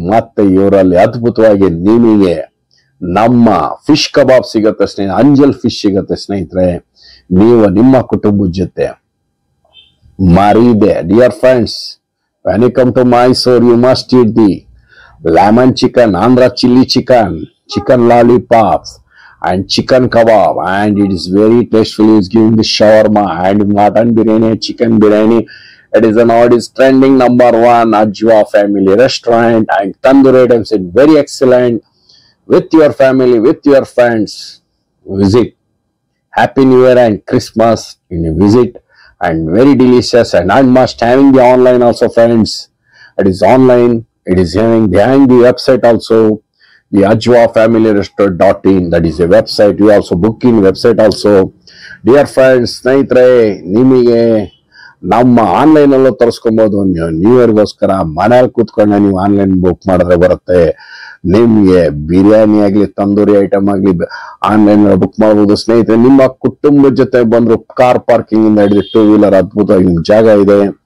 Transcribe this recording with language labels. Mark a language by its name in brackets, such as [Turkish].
[Kannada] ಮತ್ತೆ ಇವರಲ್ಲಿ ಅದ್ಭುತವಾಗಿ ನಿಮಗೆ ನಮ್ಮ ಫಿಶ್ ಕಬಾಬ್ ಸಿಗತ್ತೆ ಅಂಜಲ್ ಫಿಶ್ ಸಿಗತ್ತೆ ಸ್ನೇಹಿತರೆ. ನೀವು ನಿಮ್ಮ ಕುಟುಂಬದ ಜೊತೆ ಮರಿದೆ. [English] Dear friends, when you come to Mysore, you must eat the lemon chicken, Andhra chili chicken lollipops, and chicken kebab, and it is very tasteful. It's giving the shawarma and mutton biryani, chicken biryani. It is trending number 1 Ajwa family restaurant, and tandoori items is very excellent. With your family, with your friends, visit. Happy New Year and Christmas in a visit, and very delicious. And I must having the online also, friends. It is online. It is having behind the website also, the Ajwa Family Restaurant.in. That is a website. You also booking website also. Dear friends, [Kannada] ಸ್ನೇಹಿತರೆ, ನಿಮಗೆ ನಮ್ಮ online ಅಲ್ಲೂ ತರಿಸ್ಕೊಬಹುದು. New ಇಯರ್ಗೋಸ್ಕರ ಮನೆಯಲ್ಲಿ ಕೂತ್ಕೊಂಡು ನೀವು online book ಮಾಡಿದ್ರೆ ಬರುತ್ತೆ. ನಿಮ್ಗೆ ಬಿರಿಯಾನಿ ಆಗ್ಲಿ, ತಂದೂರಿ ಐಟಮ್ ಆಗ್ಲಿ ಆನ್ಲೈನ್ ಬುಕ್ ಮಾಡಬಹುದು ಸ್ನೇಹಿತರೆ. ನಿಮ್ಮ ಕುಟುಂಬದ ಜೊತೆ ಬಂದ್ರು ಕಾರ್ ಪಾರ್ಕಿಂಗ್ ಇಂದ ಹಿಡಿದು 2 ವೀಲರ್ ಅದ್ಭುತವಾಗಿ ನಿಮ್ಗೆ ಜಾಗ ಇದೆ.